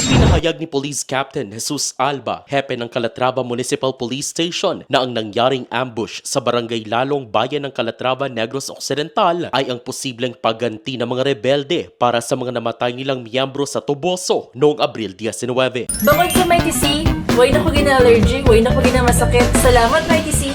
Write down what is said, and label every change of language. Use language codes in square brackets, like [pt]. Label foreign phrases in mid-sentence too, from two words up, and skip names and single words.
[tl] Ipinahayag ni Police Captain Jesus Alba, hepe ng Calatrava Municipal Police Station, na ang nangyaring ambush sa barangay Lalong Bayan ng Calatrava, Negros Occidental ay ang posibleng pagganti ng mga rebelde para sa mga namatay nilang miyembro sa Toboso noong Abril 19. [hil] Bukod sa Mighty C, way na ko gina-allergy, way na ko gina-masakit. [tl] Salamat, Mighty C!